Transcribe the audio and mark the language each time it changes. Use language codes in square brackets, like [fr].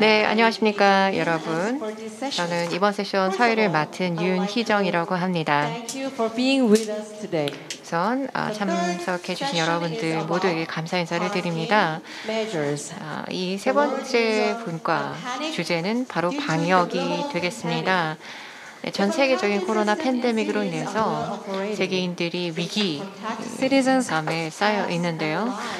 [ko] 네, 안녕하십니까 여러분. 저는 이번 세션 사회를 맡은 윤희정이라고 합니다. [en] Thank you for being with us today. [ko] 우선 참석해 주신 여러분들 모두에게 감사 인사를 드립니다. 이 세 번째 분과 주제는 바로 방역이 되겠습니다. 네, 전 세계적인 코로나 팬데믹으로 인해서 세계인들이 위기감에 쌓여 있는데요.